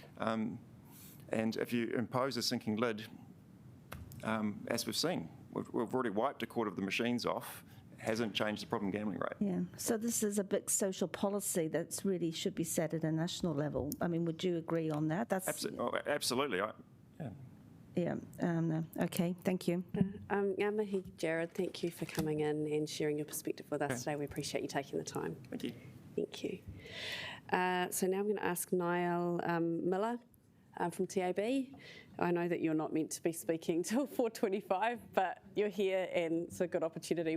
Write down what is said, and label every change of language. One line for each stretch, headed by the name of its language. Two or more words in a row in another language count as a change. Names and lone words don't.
English: And if you impose a sinking lid, as we've seen, we've already wiped a quarter of the machines off. Hasn't changed the problem gambling rate. Yeah, so this is a big social policy that's really should be set at a national level. I mean, would you agree on that? That's absolutely. Yeah. Okay. Thank you.
Māori: Ngā mihi, Jared.
English: Thank you for coming in and sharing your perspective with us today. We appreciate you taking the time. Thank you. Thank you. So now I'm going to ask Niall Miller from TAB. I know that you're not meant to be speaking till 4:25, but you're here and it's a good opportunity.